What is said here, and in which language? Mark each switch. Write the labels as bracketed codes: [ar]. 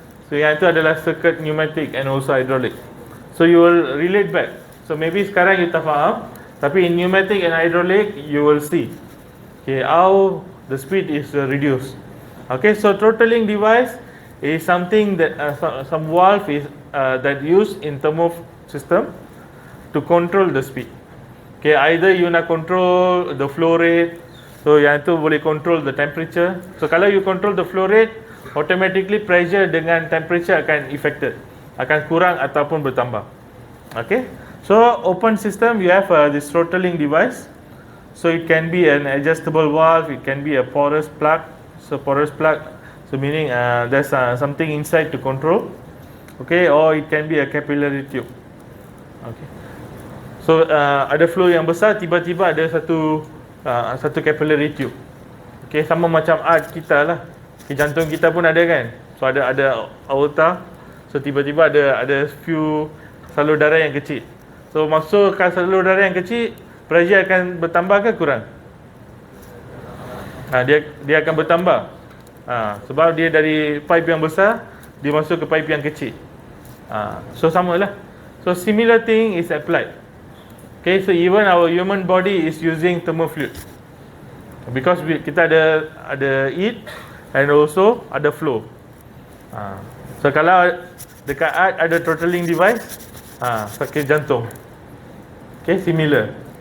[en] So [ms] yang itu adalah [en] circuit pneumatic and also hydraulic. So you will relate back. So maybe [ms] sekarang you tak faham, tapi [en] in pneumatic and hydraulic you will see okay how the speed is reduced. Okay, so throttling device is something that some valve is that used in thermo system to control the speed. Okay, either you [ms] nak [en] control the flow rate. So [ms] yang tu boleh [en] control the temperature. So [ms] kalau [en] you control the flow rate, automatically pressure [ms] dengan [en] temperature akan affected, [ms] akan kurang ataupun bertambah. [en] Okay. So open system, you have this throttling device. So it can be an adjustable valve, it can be a porous plug. So porous plug, so meaning there's something inside to control. Okay, or it can be a capillary tube. Okay. [ms] So ada flow yang besar, tiba-tiba ada satu capillary tube. Okay, sama macam art kita lah. Okay, jantung kita pun ada kan. So ada aorta. So tiba-tiba ada few salur darah yang kecil. So masukkan salur darah yang kecil, pressure akan bertambah ke kurang? Dia akan bertambah. Sebab dia dari pipe yang besar dia masuk ke pipe yang kecil. So samalah. [en] So similar thing is applied. Okay, so even our human body is using thermo-fluids. Because [ms] kita ada [en] heat and also ada flow. [ms] So kalau dekat art ada throttling device, pakai jantung. [en] Okay, similar.